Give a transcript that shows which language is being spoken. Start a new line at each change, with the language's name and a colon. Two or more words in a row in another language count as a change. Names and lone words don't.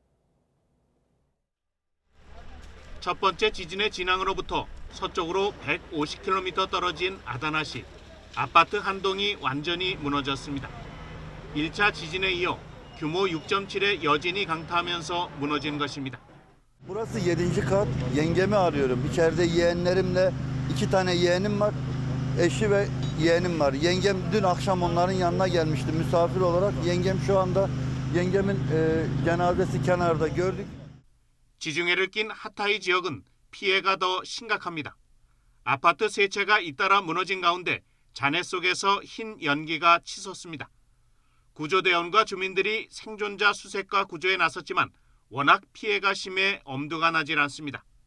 Korean: 첫 번째 지진의 진앙으로부터 서쪽으로 150km 떨어진 아다나시. 아파트 한 동이 완전히 munos졌습니다. 1차 지진에 이어 규모 6.7의 여진이 강타하면서 무너진 것입니다.
Turkish: Burası 7. kat. Yengemi arıyorum. İçeride yeğenlerimle 2 tane yeğenim var. Eşi ve yeğenim var. Yengem dün akşam onların yanına gelmişti misafir olarak. Yengem şu anda yengemin cenazesi kenarda gördük.
Korean: 지중해를 낀 하타이 지역은 피해가 더 심각합니다. 아파트 3채가 잇따라 무너진 가운데 잔해 속에서 흰 연기가 치솟습니다. 구조대원과 주민들이 생존자 수색과 구조에 나섰지만 워낙 피해가 심해 엄두가 나질 않습니다.